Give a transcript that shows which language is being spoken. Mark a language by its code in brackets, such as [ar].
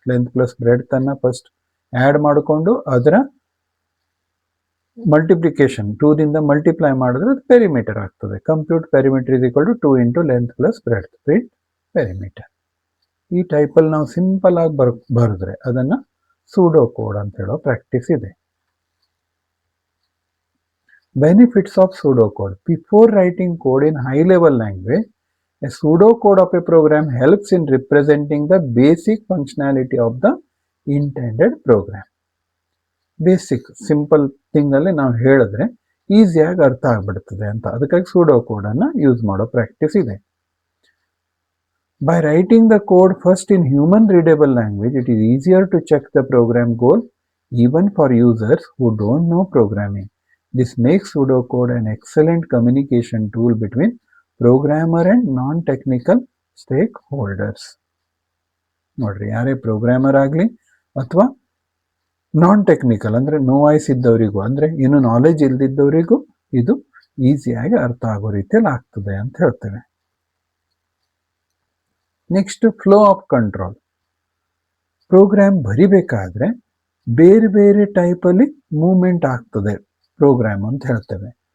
[kn] Length plus breadth ಅನ್ನ first add ಮಾಡಿಕೊಂಡು ಅದರ ಮಲ್ಟಿಪ್ಲಿಕೇಶನ್ 2 ದಿಂದ ಮಲ್ಟಿಪ್ಲೈ ಮಾಡಿದ್ರೆ ಅದು ಪೆರಿಮೀಟರ್ ಆಗ್ತದೆ. [en] Compute perimeter is equal to 2 into length plus breadth, print perimeter. [kn] ಈ ಟೈಪಲ್ಲಿ ನಾವು ಸಿಂಪಲ್ ಆಗಿ ಬರೆದ್ರೆ ಅದನ್ನ ಸೂಡೋ ಕೋಡ್ ಅಂತ ಹೇಳೋ ಪ್ರಾಕ್ಟೀಸ್ ಇದೆ. [en] Benefits of pseudocode. Before writing code in high-level language, a pseudocode of a program helps in representing the basic functionality of the intended program. [kn] Basic simple thing ಅಲ್ಲಿ ನಾವು ಹೇಳಿದ್ರೆ ಈಸಿಯಾಗಿ ಅರ್ಥ ಆಗ್ಬಿಡ್ತದೆ ಅಂತ, ಅದಕ್ಕಾಗಿ ಸೂಡೋ ಕೋಡ್ ಅನ್ನ ಯೂಸ್ ಮಾಡೋ ಪ್ರಾಕ್ಟೀಸ್ ಇದೆ. [en] By writing the code first in human readable language, it is easier to check the program goal even for users who don't know programming. This makes pseudocode an excellent communication tool between programmer and non-technical stakeholders. [kn] ನೋಡ್ರಿ, ಯಾರೇ programmer ಆಗಲಿ ಅಥವಾ non technical ಅಂದರೆ no voice ಇದ್ದವರಿಗೂ, ಅಂದರೆ ಏನು knowledge ಇಲ್ದಿದ್ದವರಿಗೂ ಇದು ಈಸಿಯಾಗಿ ಅರ್ಥ ಆಗೋ ರೀತಿಯಲ್ಲಿ ಆಗ್ತದೆ ಅಂತ ಹೇಳ್ತೇವೆ. Next, flow of control. Program ಬರಿಬೇಕಾದ್ರೆ ಬೇರೆ ಬೇರೆ ಟೈಪಲ್ಲಿ ಮೂವ್ಮೆಂಟ್ ಆಗ್ತದೆ ಪ್ರೋಗ್ರಾಮ್ ಅಂತ ಹೇಳ್ತೇವೆ.